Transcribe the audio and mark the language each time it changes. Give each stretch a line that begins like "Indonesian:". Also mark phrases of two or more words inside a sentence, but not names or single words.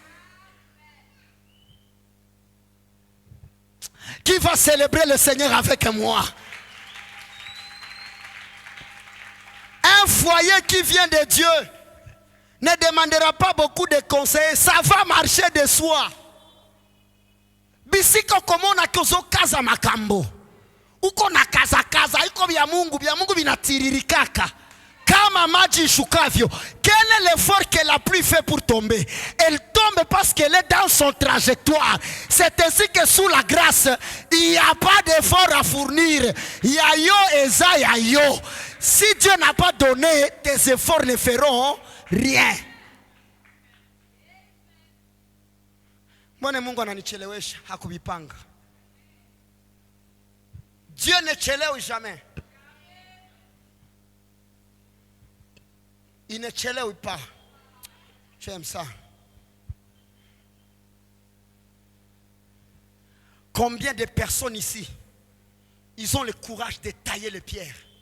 French: Qui va célébrer le Seigneur avec moi? Un foyer qui vient de Dieu ne demandera pas beaucoup de conseils. Ça va marcher de soi.
Lingala: Bisiko komona kozo kaza makambo.
Swahili: Uko na kaza iko bya Mungu binatiririkaka. Kama maji shukavyo.
French: Quel est l'effort qu'elle a plus fait pour tomber? Elle tombe parce qu'elle est dans son trajectoire. C'est ainsi que sous la grâce, il n'y a pas d'effort à fournir.
Lingala: Yayo eza yayo.
French: Si Dieu n'a pas donné, tes efforts ne feront rien.
Swahili: Mbona Mungu ananichelewesha? Hakubipanga.
French: Dieu ne chelewe jamais. Il ne chelewe pas. J'aime ça. Combien de personnes ici, ils ont le courage de tailler les pierres?